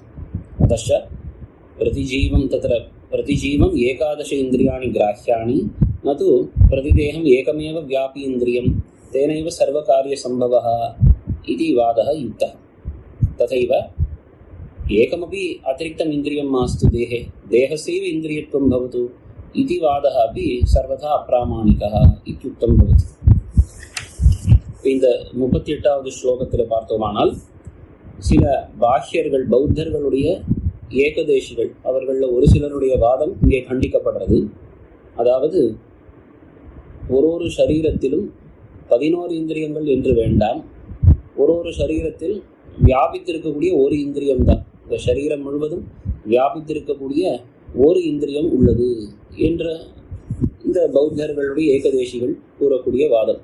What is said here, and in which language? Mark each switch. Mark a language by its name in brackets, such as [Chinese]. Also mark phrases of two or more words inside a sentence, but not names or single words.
[Sanskrit] अतश्च प्रतिजीवम् एकादश इन्द्रियाणि ग्राह्याणि, न तु प्रतिदेहम् एकमेव व्यापी इन्द्रियं, तेनैव सर्वकार्यसम्भवः इति वादः युक्तः। तथैव एकमपि अतिरिक्तम् इन्द्रियं मास्तु देहे, देहस्यैव इन्द्रियत्वं भवतु इति वादः अपि सर्वथा अप्रामाणिकः इत्युक्तं भवति। [Tamil] இந்த 38வது ஸ்லோகத்தில் பார்த்தோமானால் சில பாஹ்யர்கள் பௌத்தர்களுடைய ஏகதேசிகள் அவர்களில் ஒரு சிலருடைய வாதம் இங்கே கண்டிக்கப்படுறது. அதாவது ஒரு சரீரத்திலும் 11 இந்திரியங்கள் என்று வேண்டாம், ஒரு சரீரத்தில் வியாபித்திருக்கக்கூடிய ஒரு இந்திரியம்தான், இந்த சரீரம் முழுவதும் வியாபித்திருக்கக்கூடிய ஒரு இந்திரியம் உள்ளது என்ற இந்த பௌத்தர்களுடைய ஏகதேசிகள் கூறக்கூடிய வாதம்.